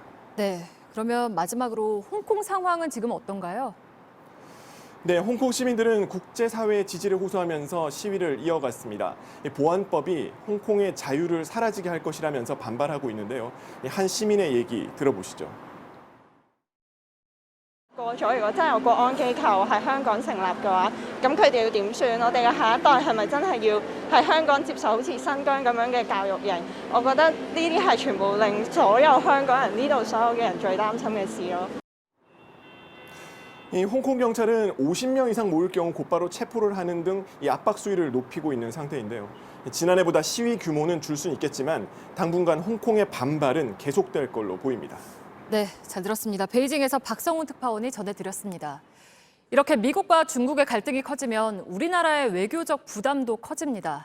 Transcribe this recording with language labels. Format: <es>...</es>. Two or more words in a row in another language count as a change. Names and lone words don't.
<ko>네, 그러면 마지막으로 홍콩 상황은 지금 어떤가요? 네, 홍콩 시민들은 국제사회의 지지를 호소하면서 시위를 이어갔습니다. 보안법이 홍콩의 자유를 사라지게 할 것이라면서 반발하고 있는데요. 한 시민의 얘기 들어보시죠.</ko> <yue>過咗，如果真係有國安機構喺香港成立嘅話，咁佢哋要點算？我哋嘅下一代係咪真係要喺香港接受好似新疆咁樣嘅教育營？我覺得呢啲係全部令所有香港人呢度所有嘅人最擔心嘅事咯。</yue> <ko>이 홍콩 경찰은 50명 이상 모일 경우 곧바로 체포를 하는 등 이 압박 수위를 높이고 있는 상태인데요. 지난해보다 시위 규모는 줄 수는 있겠지만 당분간 홍콩의 반발은 계속될 걸로 보입니다. 네, 잘 들었습니다. 베이징에서 박성훈 특파원이 전해드렸습니다. 이렇게 미국과 중국의 갈등이 커지면 우리나라의 외교적 부담도 커집니다.</ko>